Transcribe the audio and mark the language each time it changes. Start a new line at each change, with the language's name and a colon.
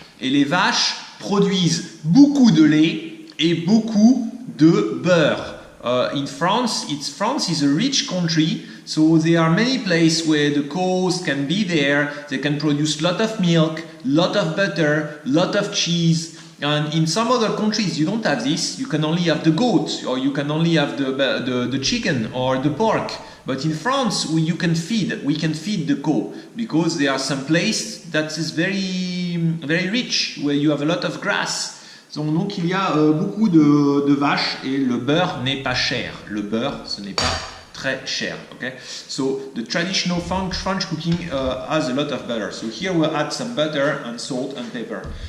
French: Et les vaches produisent beaucoup de lait et beaucoup de beurre.
English: In France is a rich country, so there are many places where the cows can be there. They can produce lot of milk, lot of butter, lot of cheese. And in some other countries you don't have this. You can only have the goat, or you can only have the chicken or the pork. But in France we can feed the cow, because there are some places that is very rich, where you have a lot of grass.
French: Donc il y a beaucoup de vaches, et le beurre n'est pas cher. Le beurre, ce n'est pas très cher.
English: Okay? So the traditional French cooking has a lot of butter. So here we'll add some butter and salt and pepper.